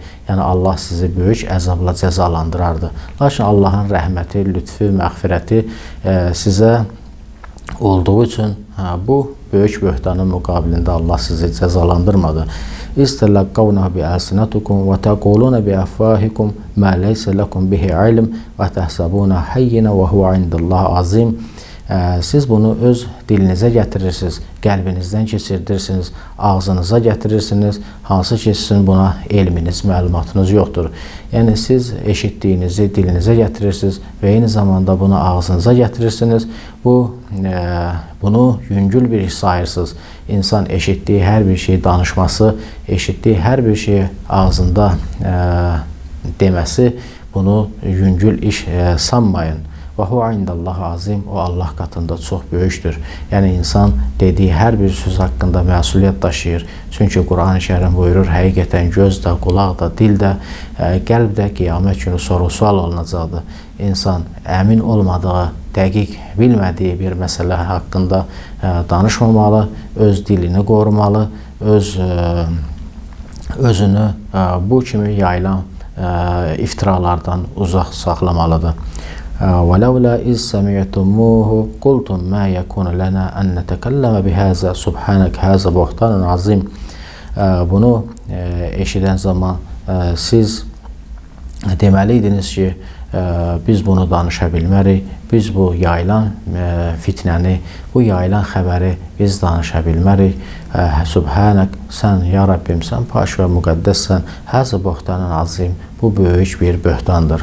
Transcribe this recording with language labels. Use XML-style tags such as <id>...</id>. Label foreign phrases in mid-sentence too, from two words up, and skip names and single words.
<az>Yəni Allah sizi böyük əzabla cəzalandırardı. Lakin Allahın rəhməti, lütfü, məğfirəti sizə olduğu üçün bu böyük böhtanın müqabilində Allah sizi cəzalandırmadı.</az> <ar>"تَلَقَّوْنَهُ بِأَلْسِنَتِكُمْ وَتَقُولُونَ بِأَفْوَاهِكُمْ مَا لَيْسَ لَكُمْ بِهِ عِلْمٌ وَتَحْسَبُونَهُ هَيِّنًا وَهُوَ عِنْدَ اللَّهِ عَظِيمٌ."</ar> <az>Siz bunu öz dilinizə gətirirsiniz, qəlbinizdən keçirirsiniz, ağzınıza gətirirsiniz, hansı ki sizin buna elminiz, məlumatınız yoxdur. Yəni siz eşitdiyinizi dilinizə gətirirsiniz və eyni zamanda bunu ağzınıza gətirirsiniz. Bunu yüngül bir iş sayırsınız. İnsan eşitdiyi hər bir şeyi danışması, eşitdiyi hər bir şeyi ağzında deməsi, bunu yüngül iş sanmayın.</az> <ar>وَهُوَ عِنْدَ اللَّهِ عَظِيمٌ,</ar> <az>o Allah katında çox böyükdür. Yəni insan dediyi hər bir söz haqqında məsuliyyət daşıyır. Çünki Quran-ı Kərim buyurur, həqiqətən göz də, qulaq da, dil də, qəlb də qiyamət günü soru-sual olunacaqdır. İnsan əmin olmadığı, dəqiq bilmədiyi bir məsələ haqqında danışmamalı, öz dilini qorumalı, özünü bu kimi yayılan iftiralardan uzaq saxlamalıdır.</az> <ar>وَلَوْلَا إِذْ سَمِعْتُمُوهُ قُلْتُمْ مَا يَكُونُ لَنَا أَنْ نَتَكَلَّمَ بِهَذَا سُبْحَانَكَ هَذَا بُهْتَانٌ عَظِيمٌ.</ar> <az>Bunu eşidən zaman siz deməliydiniz ki, biz bunu danışa bilmərik, biz bu yayılan fitnəni, bu yayılan xəbəri biz danışa bilmərik. Subhanək, sən, ya Rabbim, sən paş və müqəddəssən,</az> <ar>هَذَا بُهْتَانٌ عَظِيمٌ,</ar> <az>bu böyük bir böhtandır.</az>